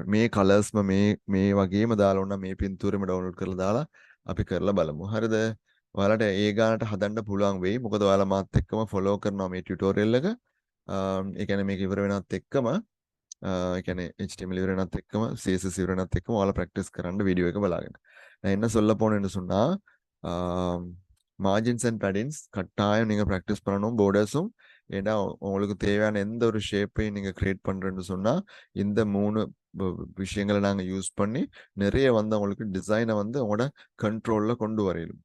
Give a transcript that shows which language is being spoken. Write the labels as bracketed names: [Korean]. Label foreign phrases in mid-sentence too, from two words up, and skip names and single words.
[Sinhala] මේ කලර්ස්ම මේ වගේම දාලා ඕන මේ පින්තූරෙම ඩවුන්ලෝඩ් කරලා දාලා අපි කරලා බලමු. හරිද? ඔයාලට ඒ ගානට හදන්න පුළුවන් වෙයි. මොකද ඔයාලා මාත් එක්කම ෆලෝ කරනවා මේ ටියුටෝරියල් එක. ඒ කියන්නේ මේක ඉවර වෙනත් එක්කම ඒ කියන්නේ HTML ඉවර වෙනත් එක්කම CSS ඉවර වෙනත් එක්කම ඔයාලා ප්‍රැක්ටිස් කරන්න වීඩියෝ එක බලාගෙන. [Tamil] நான் என்ன சொல்ல போனேன்னு சொன்னா [English] margins and paddings [Tamil] கட்டாயம் நீங்க ப்ராக்டிஸ் பண்ணணும். போர்டர்ஸும் ஏன்னா உங்களுக்கு தேவையான எந்த ஒரு ஷேப்பையும் நீங்க கிரியேட் பண்றேன்னு சொன்னா இந்த 3 விஷயங்களை நாங்க யூஸ் பண்ணி நிறைய வந்து அவங்களுக்கு டிசைனை வந்து அவங்களோட கண்ட்ரோல்ல கொண்டு வரையிலும்.